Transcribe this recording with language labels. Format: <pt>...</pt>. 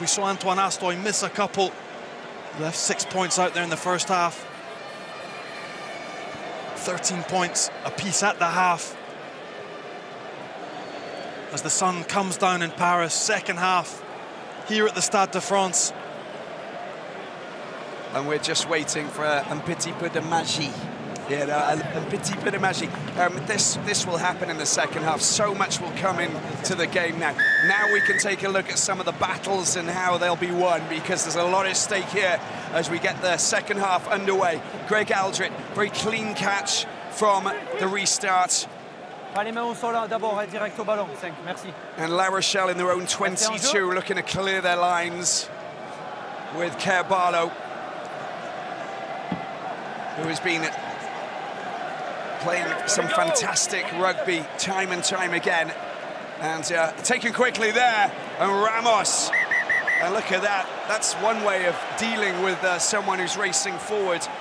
<en>We saw Antoine Hastoy miss a couple. He left 6 points out there in the first half. 13 points apiece at the half. As the sun comes down in Paris, second half here at the Stade de France. And we're just waiting for</en> <fr>un petit peu de magie. Yeah, un petit peu de magie.</fr> <en>This will happen in the second half. So much will come into the game now. Now we can take a look at some of the battles and how they'll be won, because there's a lot at stake here as we get the second half underway. Greg Aldrit, very clean catch from the restart.</en> <fr>Pas les mains au sol d'abord, direct au ballon. 5, merci.</fr> <en>And La Rochelle in their own 22, looking to clear their lines with Kerr-Barlow, who has been playing some fantastic rugby time and time again. And taken quickly there, and Ramos. And look at that, that's one way of dealing with someone who's racing forward.</en>